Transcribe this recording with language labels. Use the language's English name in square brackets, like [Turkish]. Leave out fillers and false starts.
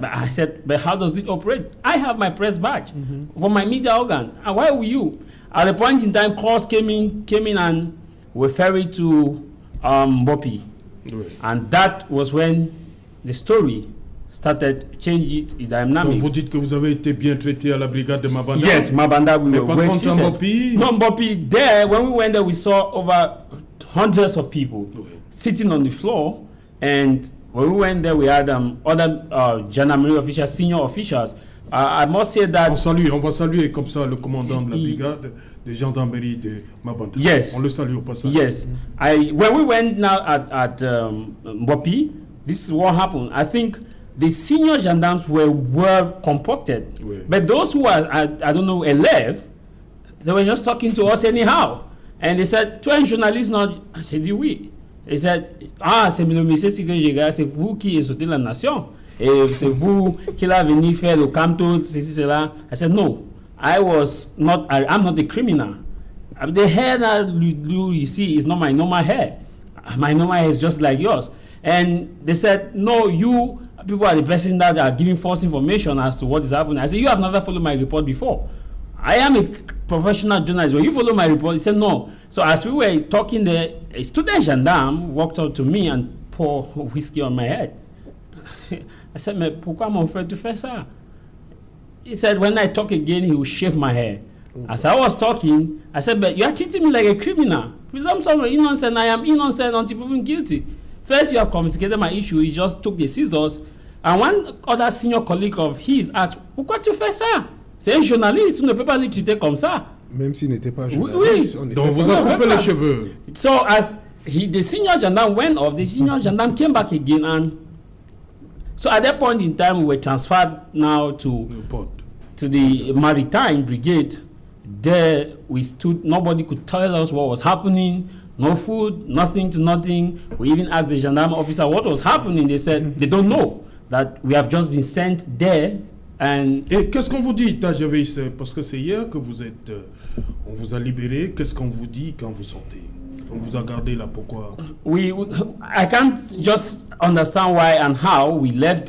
[English] But I said, but how does it operate? I have my press badge for my media organ. And why will you? At a point in time, calls came in and were ferried to Mbopi. And that was when the story started changing its dynamics. [French] Donc vous dites que vous avez été bien traité à la brigade de Mabanda? [English] Yes, Mabanda, we were well treated. Mbopi? No, Mbopi, there, when we went there, we saw over hundreds of people sitting on the floor. And when we went there, we had other gendarmerie officials, senior officials. I must say that... [French] On va saluer comme ça le commandant de la brigade de gendarmerie de Mabanda. [English] Yes. [French] On le salue au passage. [English] Yes. When we went now at Mbopi, this is what happened. I think the senior gendarmes were well compacted. But those who are, I don't know, 11, they were just talking to us anyhow. And they said, [French] toi un journaliste, non? J'ai dit oui. [English] They said, [French] c'est le monsieur Sikejega, c'est vous qui insultez la nation. Et c'est vous qui l'avez venu faire le canto, ceci, cela. [English] I said, no, I'm not a criminal. The hair that you see is not my normal hair. My normal hair is just like yours. And they said, no, you people are the person that are giving false information as to what is happening. I said, you have never followed my report before. I am a professional journalist. When you follow my report, he said, no. So as we were talking there, a student gendarme walked up to me and poured whiskey on my head. I said, [French] mais pourquoi mon frère tu fais ça? [English] He said, when I talk again, he will shave my hair. As I was talking, I said, but you are treating me like a criminal. Presumption of innocent, I am innocent until proven guilty. First, you have confiscated my issue. He just took the scissors. And one other senior colleague of his asked, [French] pourquoi tu fais ça? C'est un journaliste, tu ne peux pas le traiter comme ça. Même s'il n'était pas journaliste. Oui. Donc vous avez coupé les cheveux. [English] So as the senior gendarme went off, the senior gendarme came back again, and so at that point in time, we were transferred now to the Maritime Brigade. There we stood, nobody could tell us what was happening, no food, nothing to nothing. We even asked the gendarme officer what was happening. They said they don't know, that we have just been sent there. [French] Et qu'est-ce qu'on vous dit, Tajavis? Parce que c'est hier que vous êtes, on vous a libéré. Qu'est-ce qu'on vous dit quand vous sortez? On vous a gardé là, pourquoi? [English] I can't just understand why and how we left.